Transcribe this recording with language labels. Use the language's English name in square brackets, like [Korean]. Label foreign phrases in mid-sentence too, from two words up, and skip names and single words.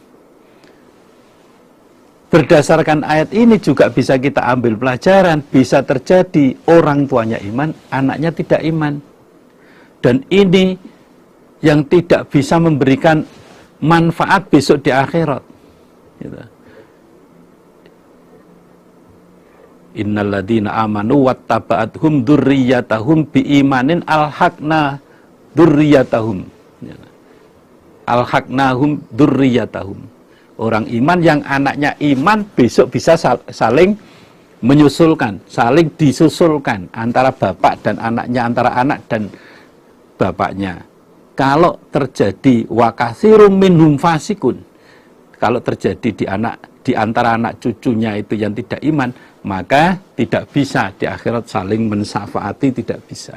[Indonesian] Berdasarkan ayat ini juga bisa kita ambil pelajaran, bisa terjadi orang tuanya iman, anaknya tidak iman. Dan ini yang tidak bisa memberikan manfaat besok di akhirat. [Arabic] إن الذين آمنوا واتبعتهم ذريتهم بإيمان ألحقنا ذريتهم. ألحقناهم ذريتهم. [Indonesian] Orang iman yang anaknya iman besok bisa saling menyusulkan, saling disusulkan antara bapak dan anaknya, antara anak dan bapaknya. Kalau terjadi [Arabic] وكثير منهم فاسقون, [Indonesian] kalau terjadi di antara anak cucunya itu yang tidak iman, maka tidak bisa di akhirat saling mensafaati, tidak bisa.